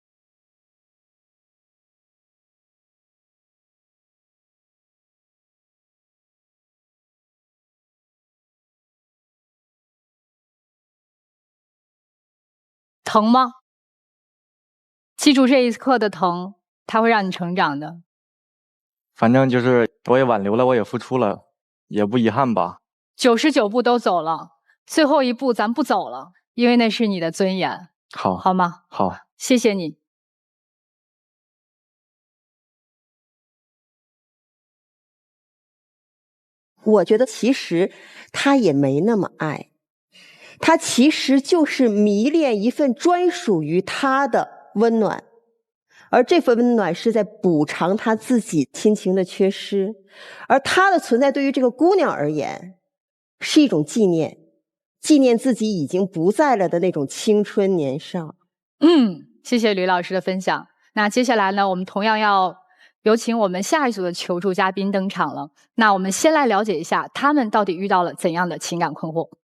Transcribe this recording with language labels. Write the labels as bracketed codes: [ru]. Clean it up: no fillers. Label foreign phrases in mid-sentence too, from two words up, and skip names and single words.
[zh] 疼嗎？記住這一刻的疼，它會讓你成長的。反正就是我也挽留了，我也付出了，也不遺憾吧。 99步都走了，最後一步咱不走了，因為那是你的尊嚴。好嗎？好，謝謝你。我覺得其實他也沒那麼愛，他其實就是迷戀一份專屬於他的溫暖，而這份溫暖是在補償他自己親情的缺失，而他的存在對於這個姑娘而言是一種紀念，紀念自己已經不在了的那種青春年少。謝謝呂老師的分享。那接下來呢，我們同樣要有請我們下一組的求助嘉賓登場了。那我們先來了解一下他們到底遇到了怎樣的情感困惑。